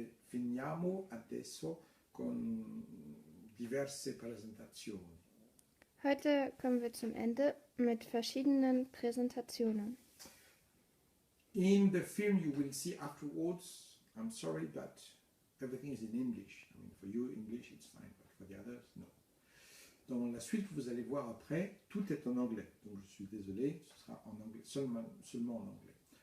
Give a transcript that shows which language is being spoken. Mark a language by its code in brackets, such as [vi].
[it] Finiamo adesso con diverse presentazioni. [de] Heute kommen wir zum Ende mit verschiedenen Präsentationen. [en] In the film you will see afterwards, I'm sorry, but everything is in English. I mean, for you, English, it's fine, but for the others, no. [fr] Dans la suite que vous allez voir après, tout est en anglais. Donc je suis désolé, ce sera en anglais, seulement en anglais.